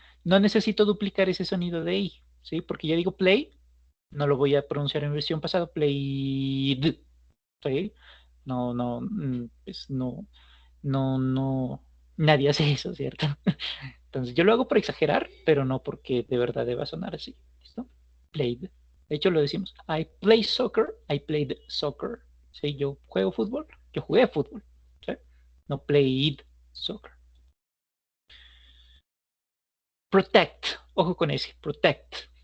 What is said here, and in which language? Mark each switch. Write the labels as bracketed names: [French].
[Spanish] No necesito duplicar ese sonido de I, ¿sí? Porque ya digo play, no lo voy a pronunciar en versión pasada. Played. ¿Sí? No, no, pues no, no, nadie hace eso, ¿cierto? Entonces yo lo hago por exagerar, pero no porque de verdad deba sonar así. ¿Listo? Played. De hecho lo decimos. [English] I play soccer, I played soccer. [Spanish] ¿Sí? Yo juego fútbol, yo jugué fútbol. ¿Sí? No [English] played soccer. [Spanish] Protect. Ojo con ese. Protect.